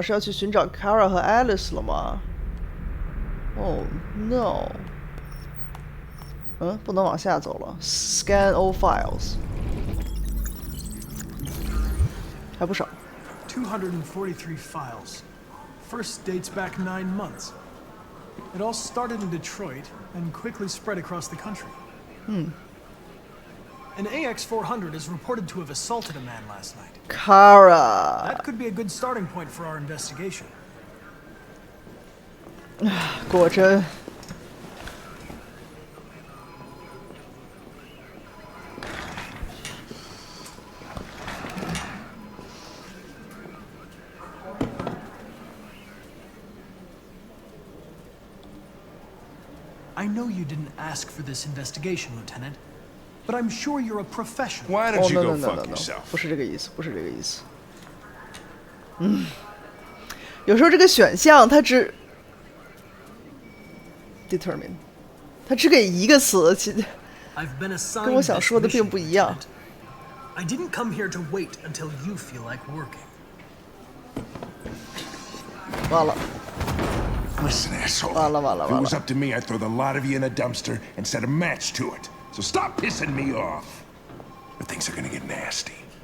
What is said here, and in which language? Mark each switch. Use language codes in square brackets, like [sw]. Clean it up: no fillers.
[zh] 是要去寻找 Kara 和 Alice 了吗？ [en] Oh no， [zh] 不能往下走了。 [en] Scan all files， [zh] 还不少。 [en] 243 files. First dates back 9 months. It all started in Detroit and quickly spread across the country. An AX400 is reported to have assaulted a man last night. Kara. That could be a good starting point for our investigation. [zh] 果真。 [en] I know you didn't ask for this investigation, Lieutenant, but I'm sure you're a professional. Why don't you go no, fuck yourself? [zh] 不是这个意思，不是这个意思。有时候这个选项它只 determine， 它只给一个词，跟我想说的并不一样。 [en] I didn't come here to wait until you feel like working. [zh] 完了。 [en] Listen, asshole. [zh] 完了。 [en] If it was up to me, I'd throw the lot of you in a dumpster and set a match to it. So stop pissing me off. But things are gonna get nasty.